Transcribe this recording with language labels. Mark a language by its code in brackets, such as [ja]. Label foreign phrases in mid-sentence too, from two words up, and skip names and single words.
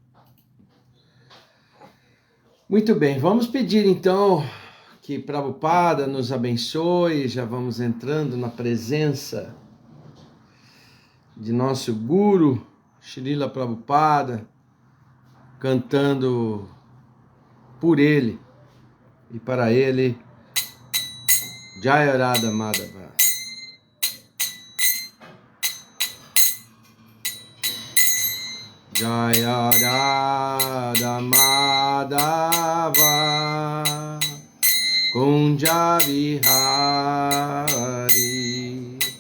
[pt] Muito bem, vamos pedir então que Prabhupada nos abençoe. Já vamos entrando na presença de nosso Guru, Srila Prabhupada, cantando por ele e para ele, [sa] Jaya Radha Madhava. Jaya Radha Madhava Kunja Vihari.